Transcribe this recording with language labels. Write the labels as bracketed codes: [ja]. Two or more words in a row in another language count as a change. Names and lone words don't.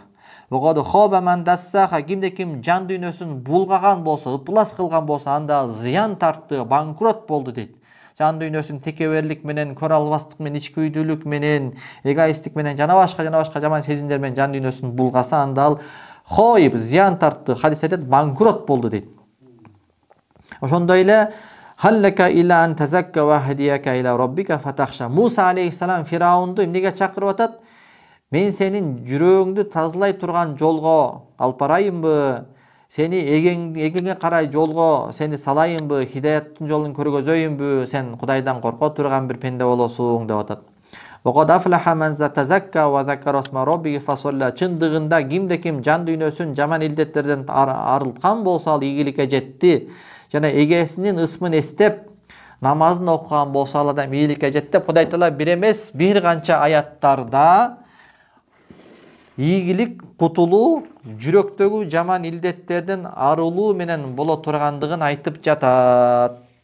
[ar] وقد خاب من دساها, [ky] кимде-ким жан дүйнөсүн булгаган болсо, ыплас кылган болсо, анда зыян тартты, банкрот болду дейт. Жан дүйнөсүн текеберлик менен, көрө албастык менен, ичкүйдүүлүк менен, эгоисттик менен, жана башка жаман сезимдер менен жан дүйнөсүн булгаса, анда ал хойб, зыян тартты, хадис айтат, банкрот болду дейт. Ошондой эле [ar] هل لك إلى أن تزكى وأهديك إلى ربك فتخشى. [ky] Муса алейхиссалам Фираунду эмнеге чакырып атат? Мен сенин жүрөгүңдү тазалай турган жолго алып барайынбы? Сени эгеңе карай жолго сени салайынбы? Хидаяттын жолун көргөзөйүнбү? Сен Кудайдан корко турган бир пенде болосуң деп атат. [ar] وقد أفلح من تزكى وذكر اسم ربه فصلى. [ky] Чындыгында кимде-ким жан дүйнөсүн жаман илдеттерден арылткан болсо, ал ийгиликке жетти. Жана эгесинин ысмын эстеп, намазын окуган болсо, ал адам ийгиликке жетти деп Кудай Таала бир эмес, бир канча аяттарда ийгилик кутулуу, жүрөктөгү жаман илдеттерден арылуу менен боло тургандыгын айтып жатат.